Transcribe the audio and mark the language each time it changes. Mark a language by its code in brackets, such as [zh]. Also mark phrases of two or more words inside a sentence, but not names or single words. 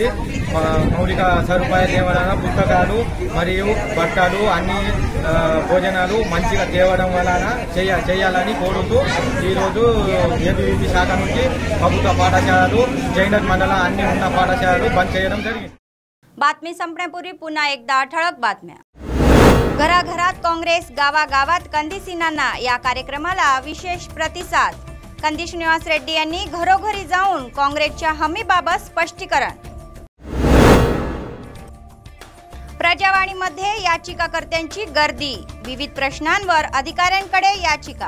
[te] మౌలిక సదుపాయాలు ఏమన్నా పుస్తకాలు మరియు బట్టలు అన్ని భోజనాలు మంచిగా తేవడం వలన చేయాలని కోరుతూ ఈరోజు ABVP శాఖ నుంచి ప్రభుత్వ పాఠశాలలు జైనత్ మండల అన్ని ఉన్న పాఠశాలలు బంద్ చేయడం జరిగింది। [mr] बातमी संपण्यापूर्वी पुन्हा एकदा ठळक बातम्या। घराघरात काँग्रेस, गावागावात कंदिसींना या कार्यक्रमाला विशेष प्रतिसाद। कंदी श्रीनिवास रेड्डी यांनी घरोघरी जाऊन काँग्रेसच्या हमीबाबत स्पष्टीकरण। प्रजावाणीमध्ये याचिकाकर्त्यांची गर्दी, विविध प्रश्नांवर अधिकाऱ्यांकडे याचिका।